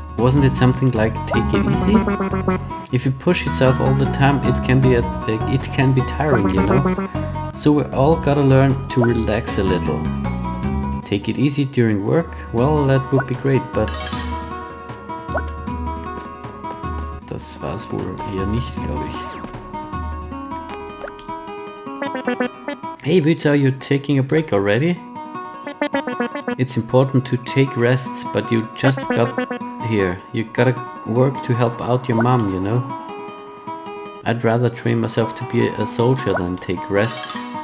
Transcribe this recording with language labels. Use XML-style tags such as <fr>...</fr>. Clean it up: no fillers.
<en>Wasn't it something like take it easy? If you push yourself all the time, it can be tiring, you know? So we all gotta learn to relax a little. Take it easy during work? Well, that would be great, but...</en> <de>Das war's wohl eher nicht, glaube ich.</de> <en>Hey Witzer, you're taking a break already? It's important to take rests, but you just got here. You gotta work to help out your mom, you know? I'd rather train myself to be a soldier than take rests.</en>